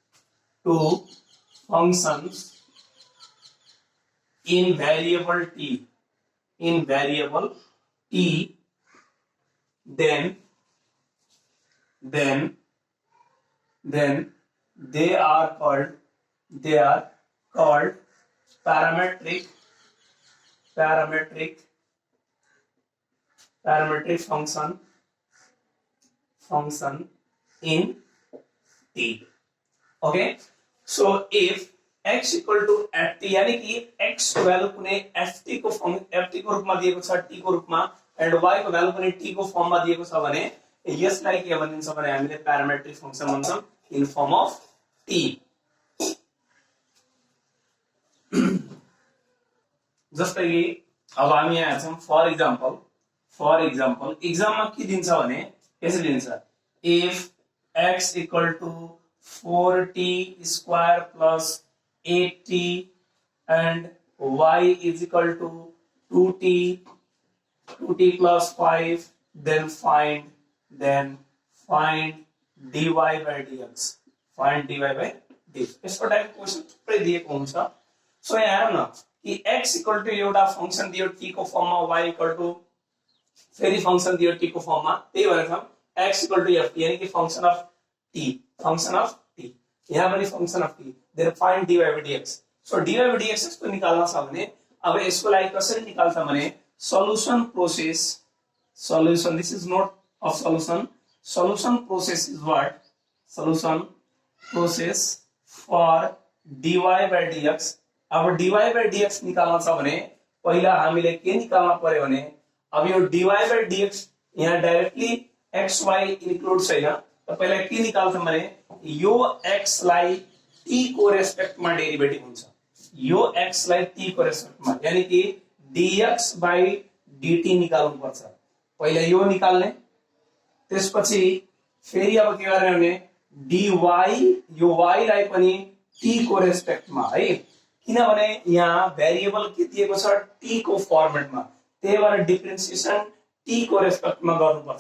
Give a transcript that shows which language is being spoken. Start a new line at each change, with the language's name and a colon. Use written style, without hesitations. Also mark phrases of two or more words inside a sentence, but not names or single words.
English: in variable t, then they are called parametric function in t. Okay, so if x equal to ft
Nepali: यानी कि x को भ्यालु कुनै ft को रूपमा दिएको छ t को रूपमा एन्ड y को भ्यालु पनि t को फर्ममा दिएको छ भने यसलाई के भनिन्छ भने हामीले
English: parametric function
Nepali: भन्छौं
English: in form of t.
Nepali: जस्तै कि अब हामी यहाँ हेर्छौं
English: for example
Nepali: एक्जाममा के दिन्छ भने यसरी दिन्छ
English: if x equal to 4t square plus 8t and y is equal to 2t plus 5 then find dy by dx
Nepali: यसको
English: type question
Nepali: थुप्रै दिएको हुन्छ। सो यहाँ हेरौँ न कि
English: x equal to
Nepali: एउटा फंक्शन दियो t को फर्ममा y इक्वल टु फेरि फंक्शन दियो t को फर्ममा त्यही भनेर छ
English: x equal to f
Nepali: यानी कि
English: function of t
Nepali: यहाँ पनि
English: function of t then find dy by dx. so dy by dx
Nepali: यसको निकाल्न छ भने अब यसको लागि कसरी निकाल्छ भने
English: solution this is not of solution process is what process for dy by dx.
Nepali: अब
English: dy by dx
Nepali: निकाल्न छ भने पहिला हामीले के निकाल्न पर्यो भने अब यो
English: dy by dx
Nepali: यहाँ डाइरेक्टली xy इन्क्लुड छैन त पहिला के निकाल्छौं भने यो x लाई t को रेस्पेक्टमा डेरिभेटिभ हुन्छ यो x लाई t को रेस्पेक्टमा यानी कि
English: dx by dt
Nepali: निकाल्नु पर्छ पहिला यो निकाल्ने त्यसपछि फेरि अब के गर्ने भने dy यो y लाई पनि t को रेस्पेक्टमा है किनभने यहाँ भेरिएबल के दिएको छ t को फर्मेटमा त्यही भएर डिफरेन्सिएसन t को रेस्पेक्टमा गर्नुपर्छ।